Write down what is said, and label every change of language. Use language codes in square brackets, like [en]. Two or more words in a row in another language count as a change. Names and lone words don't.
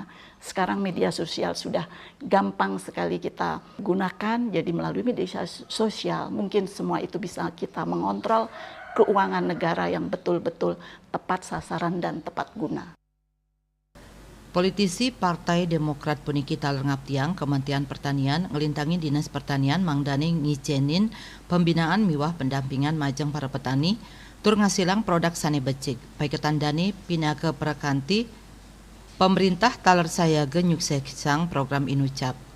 [id] Sekarang media sosial sudah gampang sekali kita gunakan, jadi melalui media sosial mungkin semua itu bisa kita mengontrol keuangan negara yang betul-betul tepat sasaran dan tepat guna. [ban] Politisi Partai Demokrat puniki taler ngaptiang Kementerian Pertanian ngelintangi Dinas Pertanian mangdane ngicenin pembinaan miwah pendampingan majeng para petani tur ngasilang produk sane becik baik ketandani pinake prakanti pemerintah taler saya genyuk seksang program inucap.